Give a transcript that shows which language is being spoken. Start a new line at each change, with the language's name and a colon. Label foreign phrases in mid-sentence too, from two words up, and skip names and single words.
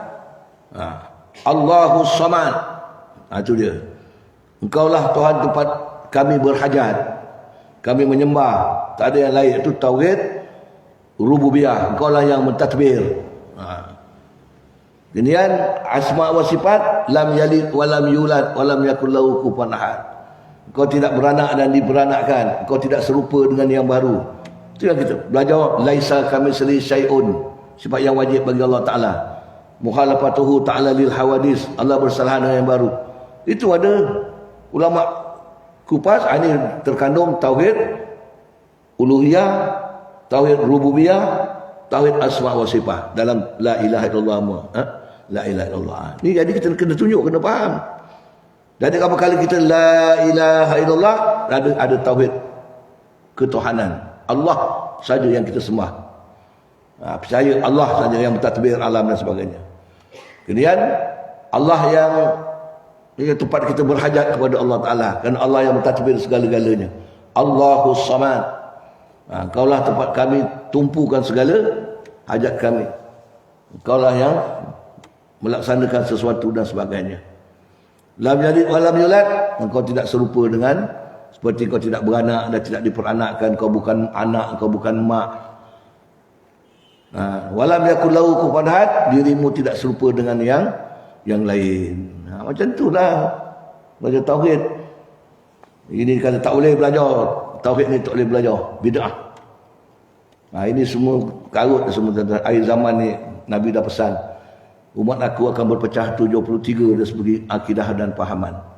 Arabic: الله الصمد.
Malay: Itu dia. Engkaulah Tuhan tempat kami berhajat. Kami menyembah, tak ada yang lain. Itu tauhid rububiyah. Engkaulah yang mentadbir. Kemudian
Arabic: أسماء و صفات, لم يلد و لم يولد و لم يكن له كفوا أحد.
Malay: Engkau tidak beranak dan diberanakkan. Engkau tidak serupa dengan yang baru. Itu yang kita belajar.
Arabic: ليس كمثله شيء.
Malay: Sifat yang wajib bagi Allah Ta'ala.
Arabic: مخالفته تعالى للحوادث.
Malay: Allah bersalahan dengan yang baru. Itu ada ulama kupas. Ini terkandung tauhid uluhiyah, tauhid rububiyah, tauhid
Arabic: أسماء و صفات
Malay: dalam
Arabic: لا إله إلا الله. لا إله إلا الله.
Malay: Ni jadi kita kena tunjuk, kena faham. Jadi apa kali kita
Arabic: لا إله إلا الله,
Malay: ada tauhid ketuhanan. Allah saja yang kita sembah. Percaya Allah saja yang mentadbir alam dan sebagainya. Kemudian Allah yang tempat kita berhajat kepada Allah Ta'ala. Kerana Allah yang mentadbir segala-galanya.
Arabic: الله الصمد.
Malay: Engkaulah tempat kami tumpukan segala hajat kami. Engkaulah yang melaksanakan sesuatu dan sebagainya.
Arabic: لم يلد و لم يولد.
Malay: Engkau tidak serupa dengan, seperti kau tidak beranak dan tidak diperanakkan. Kau bukan anak, kau bukan mak.
Arabic: و لم يكن له كفوا أحد.
Malay: Dirimu tidak serupa dengan yang lain. Macam itulah belajar tauhid. Ini kata tak boleh belajar tauhid ni, tak boleh belajar bid'ah. Ini semua karut semua. Akhir zaman ni Nabi dah pesan, umat aku akan berpecah 73 dari segi akidah dan fahaman.